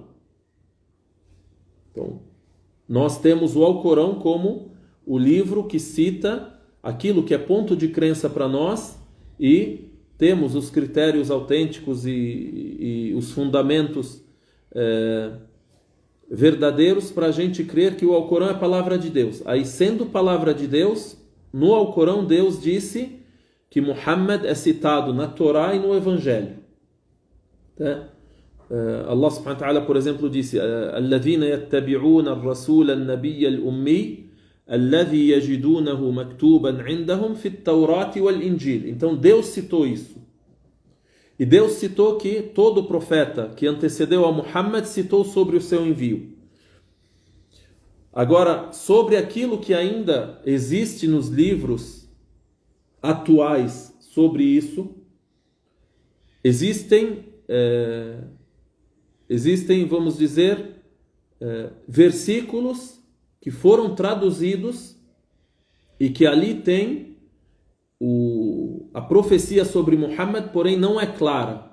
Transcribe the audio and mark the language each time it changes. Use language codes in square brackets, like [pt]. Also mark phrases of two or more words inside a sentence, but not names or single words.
[pt] Então, nós temos o Alcorão como o livro que cita aquilo que é ponto de crença para nós, e temos os critérios autênticos e os fundamentos verdadeiros para a gente crer que o Alcorão é a palavra de Deus. Aí, sendo palavra de Deus, no Alcorão Deus disse que Muhammad é citado na Torá e no Evangelho. Tá? [ar] الله سبحانه وتعالى, [pt] por exemplo, disse: [ar] "الذين يتبعون الرسول النبي الأمي الذي يجدونه مكتوبا عندهم في التوراة والإنجيل." [pt] Então Deus citou isso. E Deus citou que todo profeta que antecedeu a Muhammad citou sobre o seu envio. Agora, sobre aquilo que ainda existe nos livros atuais sobre isso, existem, vamos dizer, versículos que foram traduzidos e que ali tem a profecia sobre Muhammad, porém não é clara.